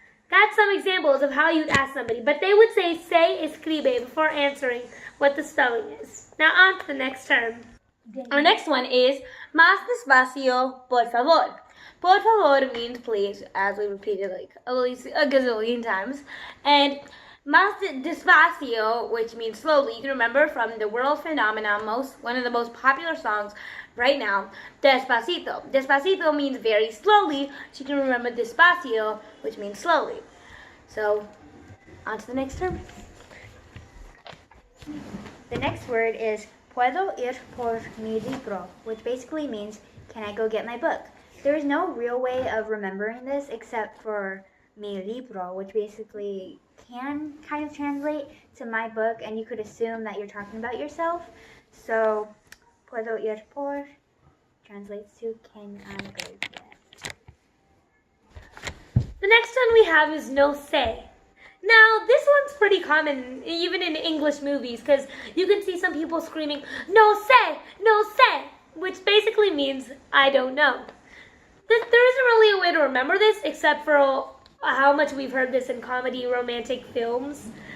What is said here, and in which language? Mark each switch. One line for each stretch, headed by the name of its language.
English: That's some examples of how you'd ask somebody, but they would say
Spanish: se escribe
English: before answering what the spelling is. Now on to the next term. Our next one is
Spanish: más despacio, por favor. Por favor
English: means please, as we repeated like at least a gazillion times. And
Spanish: más despacio,
English: which means slowly, you can remember from the world phenomenon, one of the most popular songs right now, Despacito. Despacito means very slowly, so you can remember despacio, which means slowly. So, on to the next term. The next word is
Spanish: Puedo ir por mi libro,
English: which basically means can I go get my book? There is no real way of remembering this except for
Spanish: mi libro,
English: which basically can kind of translate to my book, and you could assume that you're talking about yourself. So,
Spanish: puedo ir por
English: translates to can I go get. The next one we have is
Spanish: no sé.
English: Now, this one's pretty common, even in English movies, because you can see some people screaming, no sé, which basically means I don't know. There isn't really a way to remember this, except for how much we've heard this in comedy, romantic films.